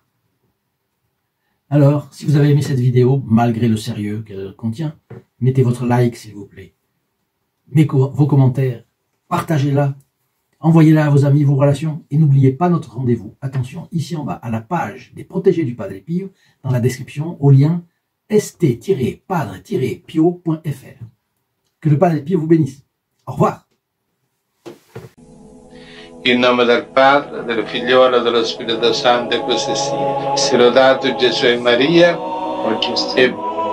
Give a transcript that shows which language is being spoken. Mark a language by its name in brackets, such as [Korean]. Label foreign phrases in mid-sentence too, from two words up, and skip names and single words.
[French] Alors, si vous avez aimé cette vidéo, malgré le sérieux qu'elle contient, mettez votre like s'il vous plaît, vos commentaires, partagez-la, envoyez-la à vos amis, vos relations, et n'oubliez pas notre rendez-vous. Attention, ici en bas, à la page des protégés du Padre Pio, dans la description, au lien st-padre-pio.fr. Que le Padre Pio vous bénisse. Au revoir. [Italian] In nome del Padre, del Figliolo e dello Spirito Santo, e così sia. Sia lodato Gesù e Maria, oggi e